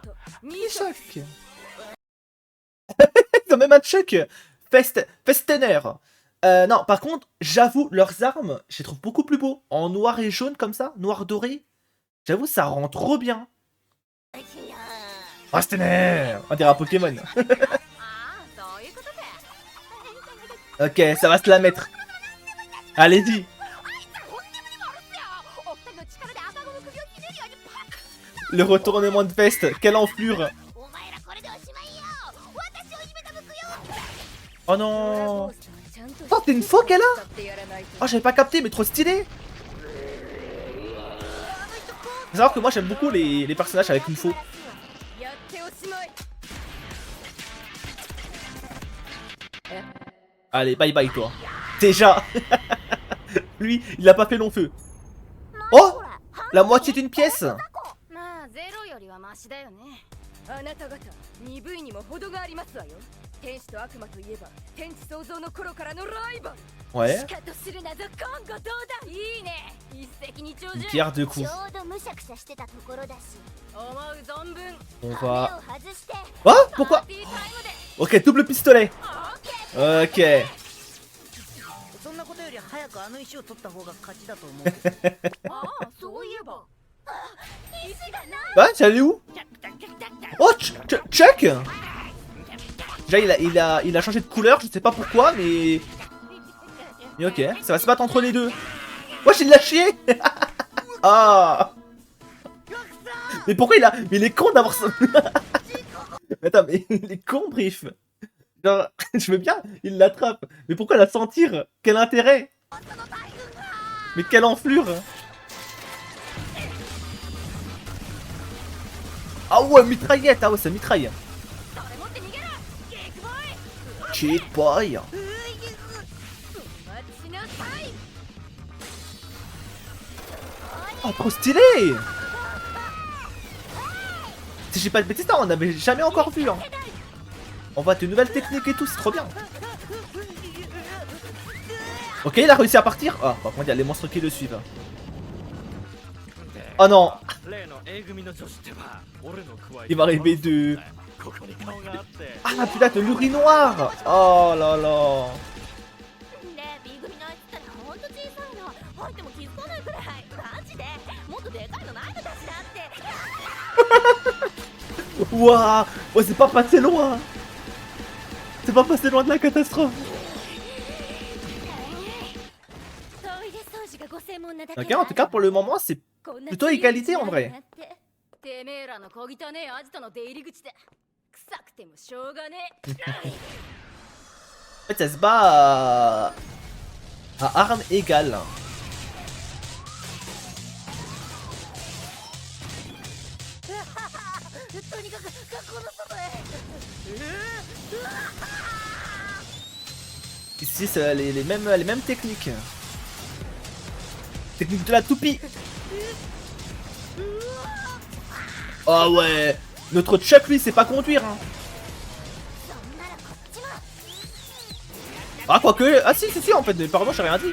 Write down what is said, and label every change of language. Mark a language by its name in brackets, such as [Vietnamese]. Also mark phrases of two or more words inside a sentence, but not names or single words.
[French] Knishok. Ils ont même un Chuck. Festener. Non, par contre, j'avoue, leurs armes, je les trouve beaucoup plus beaux. En noir et jaune comme ça, noir doré. J'avoue, ça rend trop bien. Festener. On dirait un Pokémon. [Japanese] ああそういうことか。 [French] Ok, ça va se la mettre. Allez-y. [Japanese] お二人の力で赤子の首をひねるようにパッ。 [French] Le retournement de veste. Quelle enflure. [Japanese] お前らこれでおしまいよ。私をいじめた報よ。 [French] Oh non. [Japanese] ちゃんと [French] Oh, t'es une phoque elle a. [Japanese] 使ってやらないと [French] Oh, j'avais pas capté, mais trop stylé. Faut savoir que moi j'aime beaucoup les personnages avec une faux. [Japanese] やっておしまい。 [French] Allez, [English] bye bye [French] toi. Déjà. Lui, il a pas fait long feu. Oh, la moitié d'une pièce. [Japanese] まあゼロよりはマシだよね。あなた方鈍いにも程がありますわよ。天使と悪魔といえば天地創造の頃からのライバル。 [French] Ouais. [Japanese] シカとするなぞ今後どうだ。いいね。一石二鳥 [French] Une [Japanese] じゃん。 [French] pierre deux [Japanese] ち [French] coups. [Japanese] ょうどむしゃくしゃしてたところだし。思う存分。 [French] On [Japanese] 羽 [French] va. [Japanese] を外して。 [French] Oh, [Japanese] パ [French] pourquoi? [Japanese] ーティータイムで。 [French] Ok, double pistolet. [Japanese] オッケー。 [French] Ok. [Japanese] そんなことより早くあの石を取った方が勝ちだと思うけど。ああそういえば。石がない。 [French] Bah, c'est allé où? Oh, check. Déjà, il a changé de couleur, je sais pas pourquoi, mais... Mais ok, ça va se battre entre les deux. Wesh, il l'a chié. Ah. Mais pourquoi il a... Mais il est con d'avoir ça. Mais attends, mais il est con, Brief. Genre, je veux bien, il l'attrape. Mais pourquoi la sentir? Quel intérêt? Mais quelle enflure. Ah ouais, mitraillette. Ah ouais, ça mitraille. [Japanese] それ持って逃げろ。ゲークボーイ。 [English] Cheat boy. [Japanese] 待ちなさい。 [French] Oh, trop stylé! Si j'ai pas de bêtises, non, on avait jamais encore vu. Hein. On voit de nouvelles techniques et tout, c'est trop bien. Ok, il a réussi à partir. Ah, par contre, il y a les monstres qui le suivent. Oh non! Il va arriver de... Ah putain, de l'urinoir! Oh là là! [Japanese] で B 組のあいつったらほんと小さいの入っても気づかないくらいマジでもっとでかいのないのかしらって [French] Ouah! Oh, c'est pas passé loin! C'est pas passé loin de la catastrophe! [Japanese] トイレ掃除がご専門なだけ [French] Ok, en tout cas, pour le moment, c'est [Japanese] こんな [French] plutôt égalité en vrai. [Japanese] てめえらの小汚ねえアジトの出入り口で臭くてもしょうがねえ [French] En fait, ça se bat à armes égales. [Japanese] とにかく学校の外へ [French] Ici, c'est les mêmes techniques. Technique de la toupie. Oh ouais. Notre Chuck, lui, sait pas conduire. Hein. Ah, quoique. Ah, si, en fait. Pardon, j'ai rien dit.